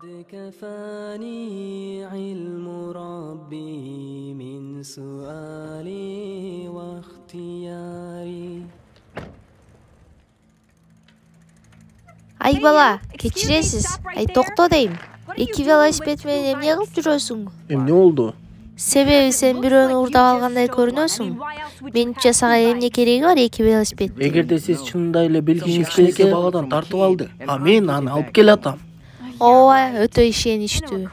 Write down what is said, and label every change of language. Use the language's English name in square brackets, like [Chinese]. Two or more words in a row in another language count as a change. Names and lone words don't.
[Arabic] كفاني علم ربي من سؤالي واختياري. [Kyrgyz] Ай бала, кечиресиз. Ай токто дейим. Эки велосипед менен эмне кылып жүрөсүң? Эмне болду? Себеби сен бирөөнү уурдап алгандай көрүнөсүң. Менимче сага эмне кереги бар эки велосипед? Эгерде сиз чынында эле билгиңиз келсе багадан тартып алды. А мен аны алып келатам. Ооба, өтө ишеничтүү.